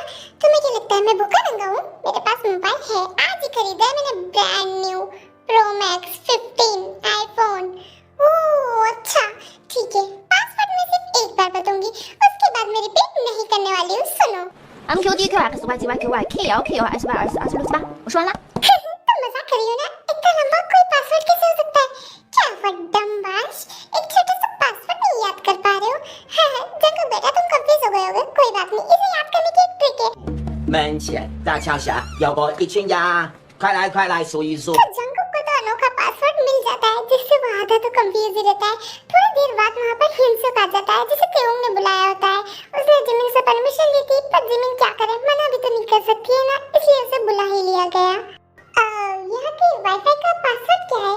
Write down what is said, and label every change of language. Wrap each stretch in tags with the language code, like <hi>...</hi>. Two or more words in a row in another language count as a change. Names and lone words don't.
<hi>तुम्हें क्या लगता है मैं भूखा नंगा हूँ? मेरे पास मोबाइल है, आज ही खरीदा है मैंने,</hi> <en>brand new Pro Max 15 iPhone.</en> <hi>ओह अच्छा ठीक है, पासवर्ड मैं सिर्फ एक बार बताऊंगी, उसके बाद मैं रिपीट नहीं करने वाली हूँ, सुनो। MQDQX YGYQY KLKLSY2426，</hi> <zh>我说完了。</zh> <hi>तुम मजाक कर रही हो ना? इतना लंबा कोई पासवर्ड कैसे हो सकता है? क्या वड्डमबाज, एक छोटा सा पासवर्ड नहीं याद कर पा रहे हो? हाँ, जंगू बेटा तुम कंफ्यूज हो गए होगे, कोई बात नहीं, इसे याद करने की एक ट्रिक है।</hi> <zh>门前大桥下有过一群鸭，快来数一数。</zh> <hi>तो जंगू को तो अनोखा पासवर्ड मिल जाता है, जिससे वो आधा तो कंफ्यूज ही रहता है। थोड़ी देर बाद वहाँ पर हिंसक आ जाता है, जिसे तेउंग ने बुलाया होता है। उसने जिमिन से परमिशन ली थी, पर जिमिन क्या करे, मना भी तो नहीं कर सकती है ना, इसलिए उसे बुला ही लिया गया। यहाँ के वाईफाई का पासवर्ड क्या है?</hi>